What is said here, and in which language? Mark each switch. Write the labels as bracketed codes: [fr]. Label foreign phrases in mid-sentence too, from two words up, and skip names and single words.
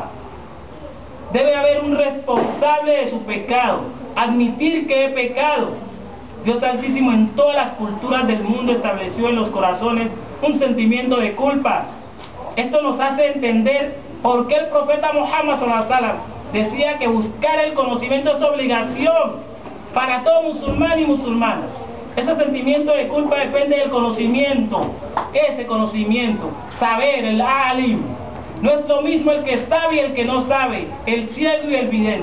[es] Debe haber un responsable de su pecado, admitir que he pecado. Dios Altísimo en todas las culturas del mundo estableció en los corazones un sentimiento de culpa. Esto nos hace entender por qué el profeta Muhammad [ar] صلى الله عليه وسلم [es] decía que buscar el conocimiento es obligación para todo musulmán y musulmana. Ese sentimiento de culpa depende del conocimiento. ¿Qué es ese conocimiento? Saber, el alim. No es lo mismo el que sabe y el que no sabe, el ciego y el vidente.